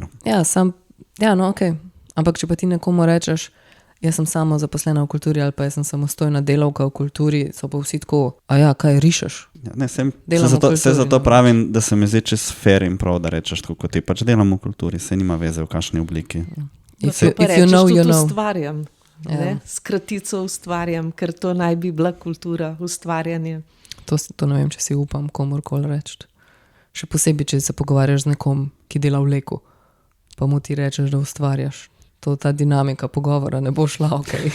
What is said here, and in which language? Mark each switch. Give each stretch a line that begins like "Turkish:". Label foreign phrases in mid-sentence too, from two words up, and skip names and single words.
Slovenian: Ja, no, ok. Ampak če pa ti nekomu rečeš, jaz sem samo zaposlena v kulturi ali pa jaz sem samostojna delavka v kulturi, so pa vsi tako, a ja, kaj rišeš? Ja, ne, zato pravim, da se mi zdi čez fair in prav, da rečeš tako, kot ti pač delam v kulturi, se nima veze v kakšni obliki.
English: If you know, you know.
Slovenian: Ustvarjam, s kratico ustvarjam, ker to naj bi bila kultura, ustvarjanje. To ne vem, če si upam komorkoli reči. Še posebej, če se pogovarjaš z nekom, ki dela v Leku, pa mu ti rečeš, da ustvarjaš. Ta dinamika pogovora ne bo šla, ok.